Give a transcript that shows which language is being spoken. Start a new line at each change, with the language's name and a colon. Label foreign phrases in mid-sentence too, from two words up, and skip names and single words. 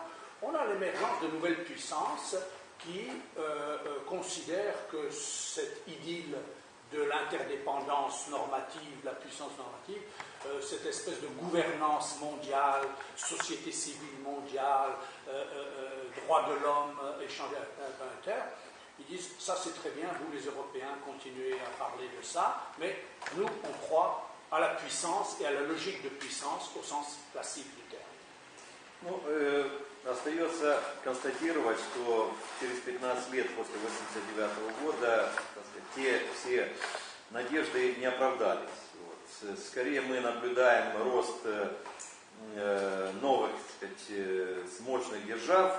French: On a l'émergence de nouvelles puissances qui considèrent que cette idylle de l'interdépendance normative, la puissance normative, cette espèce de gouvernance mondiale, société civile mondiale, droits de l'homme, échange interplanétaire, ils disent ça c'est très bien, vous les Européens continuez à parler de ça, mais nous on croit à la puissance et à la logique de puissance au sens classique du terme.
Russian: Ну, остается констатировать, что через 15 лет после 1989 года, так сказать, те все надежды не оправдались. Вот. Скорее мы наблюдаем рост новых, так сказать, мощных держав.